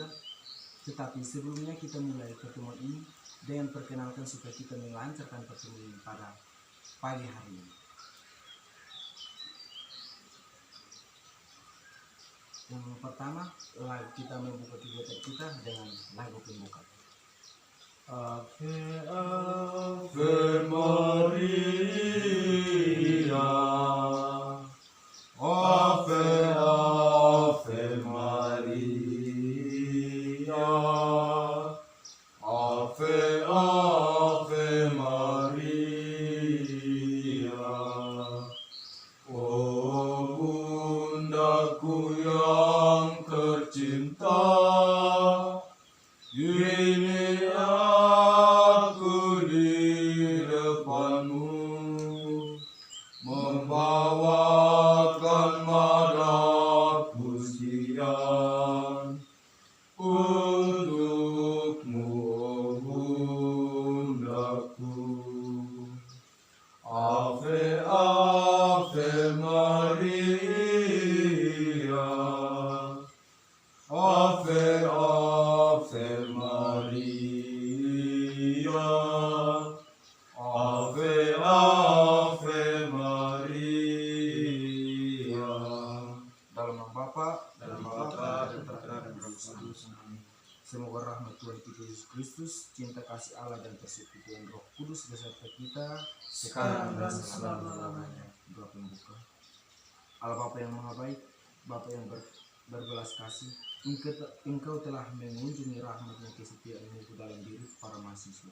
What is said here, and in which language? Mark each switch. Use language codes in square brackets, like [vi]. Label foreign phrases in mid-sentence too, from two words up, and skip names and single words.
[id] Tetapi sebelumnya kita mulai pertemuan ini dengan perkenalkan supaya kita melancarkan pertemuan ini pada pagi hari ini. Yang pertama, kita membuka kegiatan kita dengan lagu pembuka. [la] Ave, Ave Maria, Ave, Ave Maria, Ave, Ave Maria. [id] Oh bundaku yang tercinta, ini aku di depanmu, membawakan mara pujian untukmu, oh bundaku. [la] Ave, Ave Maria, Ave, Ave Maria, Ave, Ave Maria. [id] Dalam nama Bapa, Dalam nama Bapa dan Putra dan Roh Kudus. semoga rahmat Tuhan kita Yesus Kristus, cinta kasih Allah dan persekutuan Roh Kudus beserta kita Sekarang dan selama-lamanya. Doa pembuka. Allah Bapa yang Maha Baik, Bapa yang berbelas kasih, Engkau telah mengunjungi rahmat-Mu kesetiaan-Mu ke dalam diri para mahasiswa.